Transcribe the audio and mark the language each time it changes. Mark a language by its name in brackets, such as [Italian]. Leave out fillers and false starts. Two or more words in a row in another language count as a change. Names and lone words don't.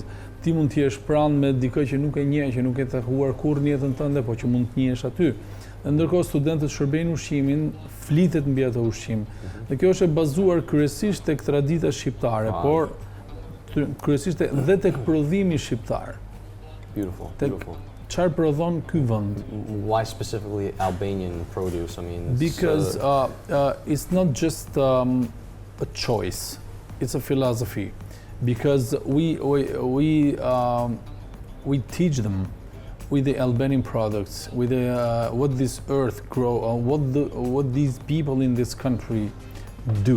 [Albanian] Ti mund të jesh pranë me dikë që nuk e njeh, që nuk e takuar kurrë në jetën tënde, por që mund të njihesh aty. Dhe ndërkohë studentët shërbejnë ushqimin, flitet mbi atë ushqim. Dhe kjo është e bazuar kryesisht tek tradita shqiptare, por kryesisht edhe tek prodhimi shqiptar. [English] Beautiful. [Albanian] Çfarë prodhon ky vend? [English] Why specifically Albanian produce? I mean, because it's not just a choice; it's a philosophy. Because we teach them with the Albanian products, with what this earth grows, or what these people in this country do.